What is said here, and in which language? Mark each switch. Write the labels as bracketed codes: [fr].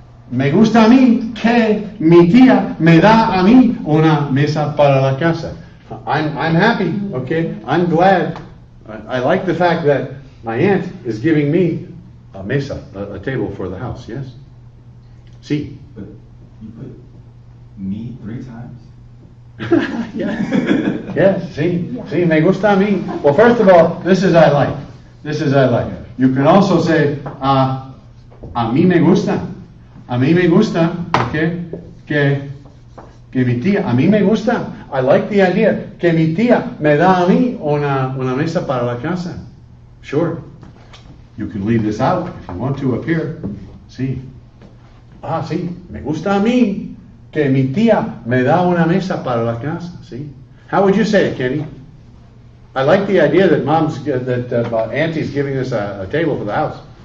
[es] Me gusta a mí que mi tía me da a mí una mesa para la casa. [en] I'm happy, okay? I'm glad. I like the fact that my aunt is giving me a mesa, a table for the house, yes? See? But you put me 3 times? Yes, see, [es] me gusta a mí. [en] Well, first of all, this is I like. This is I like. You can also say, [es] a mí me gusta. A mí me gusta, okay? Que mi tía, a mí me gusta. [en] I like the idea. [es] Que mi tía me da a mí una mesa para la casa. Sure. [en] You can leave this out if you want to up here. [es] Sí. Ah, sí. Me gusta a mí que mi tía me da una mesa para la casa. Sí. [en] How would you say it, Kenny? I like the idea that Auntie's giving us a table for the house.